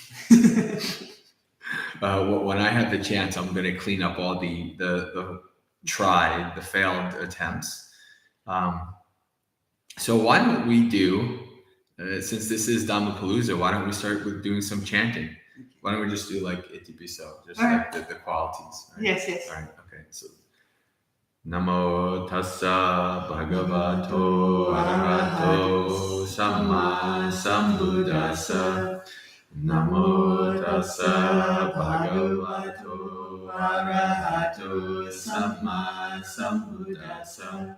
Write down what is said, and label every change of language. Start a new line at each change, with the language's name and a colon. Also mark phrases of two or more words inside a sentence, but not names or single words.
English: When I have the chance, I'm going to clean up all the failed attempts. So why don't we do, since this is Dhammapalooza, why don't we start with doing some chanting? Why don't we just do like Itipiso, just all like the qualities? Right? Yes. All right. Okay. So.
Pali: Namo tassa bhagavato arahato samma sambuddhassa. Namo tassa bhagavato arahato samma sambuddhassa.